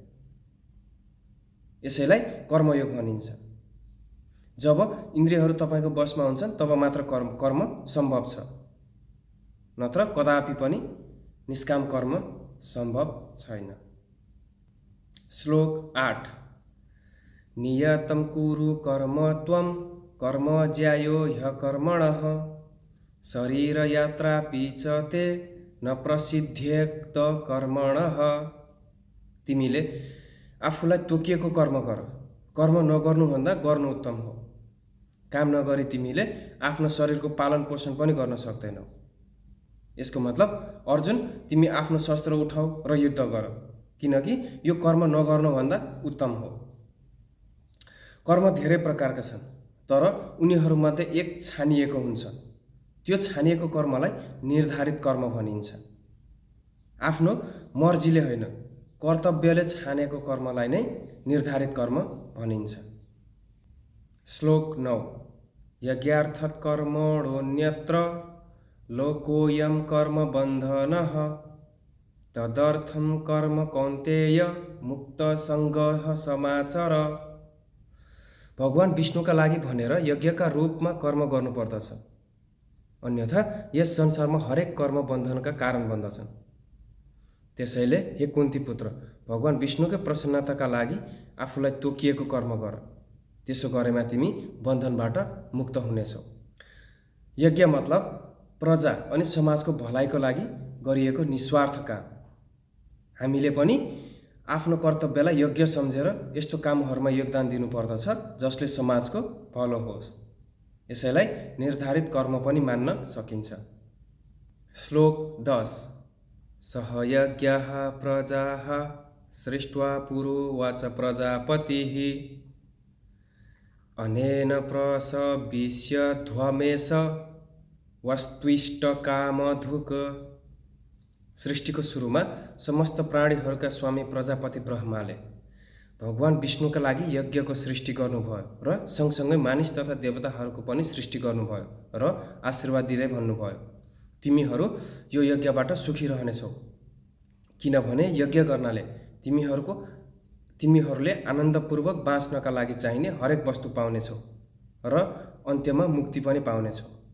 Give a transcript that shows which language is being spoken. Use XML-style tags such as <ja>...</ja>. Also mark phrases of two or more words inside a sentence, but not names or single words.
<ne>यसैलाई कर्मयोग भनिन्छ। जब इन्द्रियहरू तपाईँको बसमा हुन्छन् तब मात्र कर्म सम्भव छ, नत्र कदापि पनि निष्काम कर्म सम्भव छैन।</ne> <sa>श्लोक 8 नियतं कुरु कर्म त्वं कर्म ज्यायो ह्यकर्मणः शरीरयात्रापि च ते न प्रसिद्ध्येत कर्मणः।</sa> <ne>तिमीले आफूलाई तोकिएको कर्म गर, कर्म नगर्नुभन्दा गर्नु उत्तम हो। काम नगरी तिमीले आफ्नो शरीरको पालन पोषण पनि गर्न सक्दैनौ। यसको मतलब अर्जुन तिमी आफ्नो शस्त्र उठाऊ र युद्ध गर, किनकि यो कर्म नगर्नुभन्दा उत्तम हो। कर्म धेरै प्रकारका छन्, तर उनीहरूमध्ये एक छानिएको हुन्छ। त्यो छानिएको कर्मलाई निर्धारित कर्म भनिन्छ। आफ्नो मर्जीले होइन, कर्तव्यले छानेको कर्मलाई नै निर्धारित कर्म भनिन्छ।</ne> <sa>श्लोक 9 यज्ञार्थत कर्मणोऽन्यत्र लोकोऽयं कर्म बन्धनः तदर्थं कर्म कौन्तेय मुक्तसङ्गः समाचर।</sa> <ne>भगवान विष्णुका लागि भनेर यज्ञका रूपमा कर्म गर्नुपर्दछ, अन्यथा यस संसारमा हरेक कर्म बन्धनका कारण बन्दछन्। त्यसैले हे कुन्ती पुत्र, भगवान विष्णुकै प्रसन्नताका लागि आफूलाई तोकिएको कर्म गर। त्यसो गरेमा तिमी बन्धनबाट मुक्त हुनेछौ। यज्ञ मतलब प्रजा अनि समाजको भलाइको लागि गरिएको निस्वार्थ काम। हामीले पनि आफ्नो कर्तव्यलाई यज्ञ सम्झेर यस्तो कामहरूमा योगदान दिनुपर्दछ जसले समाजको भलो होस्। यसैलाई निर्धारित कर्म पनि मान्न सकिन्छ।</ne> <sa>श्लोक 10 सह यज्ञः प्रजाः सृष्ट्वा पुरोवाच प्रजापतिः अनेन प्रसविष्यध्वमेष वस्त्विष्टकामधुक।</sa> <ne>सृष्टिको सुरुमा समस्त प्राणीहरूका स्वामी प्रजापति ब्रह्माले भगवान विष्णुका लागि यज्ञको सृष्टि गर्नुभयो र सँगसँगै मानिस तथा देवताहरूको पनि सृष्टि गर्नुभयो र आशीर्वाद दिँदै भन्नुभयो, तिमीहरू यो यज्ञबाट सुखी रहनेछौ, किनभने यज्ञ गर्नाले तिमीहरूले आनन्दपूर्वक बाँच्नका लागि चाहिने हरेक वस्तु पाउनेछौ र अन्त्यमा मुक्ति पनि पाउनेछौ।</ne>